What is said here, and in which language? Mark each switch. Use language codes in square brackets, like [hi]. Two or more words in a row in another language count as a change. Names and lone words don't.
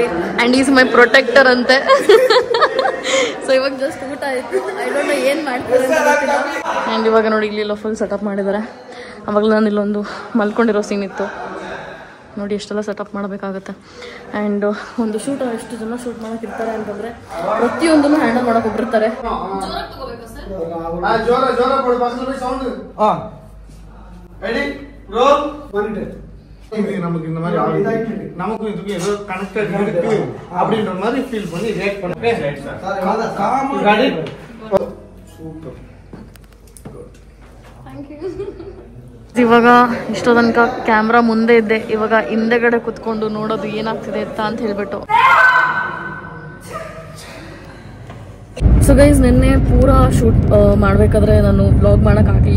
[en] and is my protector [kn] ಅಂತೆ. ಸೊ ಇವಾಗ ಜಸ್ಟ್ ಊಟ ಆಯಿತು. [en] I don't know [kn] ಏನು ಮಾಡ್ತಾರೆ ಅಂತ ಗೊತ್ತಿಲ್ಲ. ಆ್ಯಂಡ್ ಇವಾಗ ನೋಡಿ ಇಲ್ಲೆಲ್ಲ [en] full setup [kn] ಮಾಡಿದ್ದಾರೆ. ಅವಾಗಲೇ ನಾನು ಇಲ್ಲೊಂದು ಮಲ್ಕೊಂಡಿರೋ ಸೀನ್ ಇತ್ತು ನೋಡಿ. ಎಷ್ಟೆಲ್ಲ ಸೆಟಪ್ ಮಾಡಬೇಕಾಗುತ್ತೆ. ಆ್ಯಂಡ್ ಒಂದು ಶೂಟ್ ಎಷ್ಟು ಜನ ಶೂಟ್ ಮಾಡೋಕೆ ಇರ್ತಾರೆ ಅಂತಂದರೆ ಪ್ರತಿಯೊಂದನ್ನು ಹ್ಯಾಂಡಲ್ ಮಾಡೋಕೆ ಹೋಗಿರ್ತಾರೆ. [ta] நமக்கு இந்த மாதிரி நமக்கும் இதுக்கு ஏதோ கனெக்டட் இருக்கு அப்படின்ற மாதிரி ஃபீல் பண்ணி ரியாக்ட் பண்ணுங்க. [kn] ಸೂಪರ್. [en] thank you. [kn] ಇವಾಗ ಇಷ್ಟೋ ತನಕ ಕ್ಯಾಮ್ರಾ ಮುಂದೆ ಇದ್ದೆ. ಇವಾಗ ಹಿಂದೆಗಡೆ ಕುತ್ಕೊಂಡು ನೋಡೋದು ಏನಾಗ್ತಿದೆ ಅಂತ ಹೇಳ್ಬಿಟ್ಟು. [en] so guys, [kn] ನಿನ್ನೆ ಪೂರಾ ಶೂಟ್ ಮಾಡಬೇಕಾದ್ರೆ ನಾನು ವ್ಲಾಗ್ ಮಾಡೋಕ್ಕಾಗಲಿಲ್ಲ.